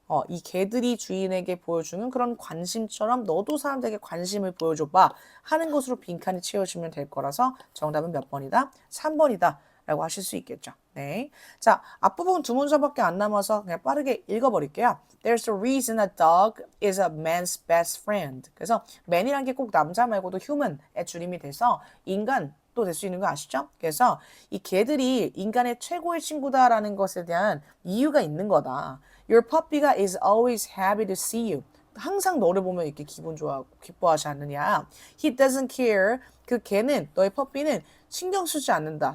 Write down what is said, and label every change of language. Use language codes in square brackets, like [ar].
[ko] 이 개들이 주인에게 보여주는 그런 관심처럼 너도 사람들에게 관심을 보여줘봐. 하는 것으로 빈칸이 채워지면 될 거라서 정답은 몇 번이다? 3번이다. 라고 하실 수 있겠죠. 네. 자, 앞부분 두 문장밖에 안 남아서 그냥 빠르게 읽어버릴게요. [en] There's a reason a dog is a man's best friend. [ko] 그래서 man이란 게 꼭 남자 말고도 human의 줄임이 돼서 인간 또 될 수 있는 거 아시죠? 그래서 이 개들이 인간의 최고의 친구다라는 것에 대한 이유가 있는 거다. [en] Your puppy가 is always happy to see you. [ko] 항상 너를 보면 이렇게 기분 좋아하고 기뻐하지 않느냐. [en] He doesn't care. [ko] 그 걔는 너의 퍼피는 신경 쓰지 않는다.